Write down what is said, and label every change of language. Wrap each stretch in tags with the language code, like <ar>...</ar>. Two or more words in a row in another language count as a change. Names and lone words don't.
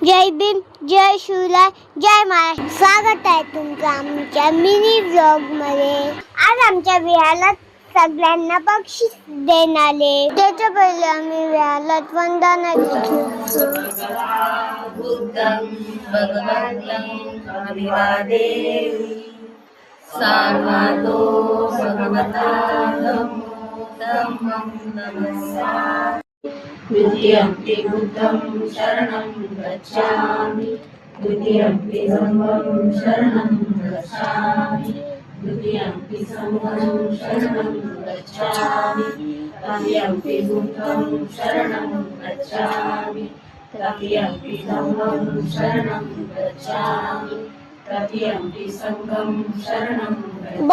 <mr>जय भीम, जय शिवराय, जय महाराष्ट्र. स्वागत आहे तुमचं आमच्या</mr> <en>mini vlog</en> <mr>मध्ये. आज आमच्या विहारात सगळ्यांना बक्षीस देणारे. त्याच्या पहिले आम्ही विहारात वंदना घेतो.</mr> <pi>बुद्धं भगवन्तं अभिवादेमि सार्वतो भगवता धम्मं नमस्सामि. द्वितीयंपि बुद्धं शरणं गच्छामि, द्वितीयंपि धम्मं शरणं गच्छामि, द्वितीयंपि संघं शरणं गच्छामि, तृतीयंपि बुद्धं शरणं गच्छामि, तृतीयंपि धम्मं शरणं गच्छामि, तृतीयंपि संघं शरणं गच्छामि.</pi>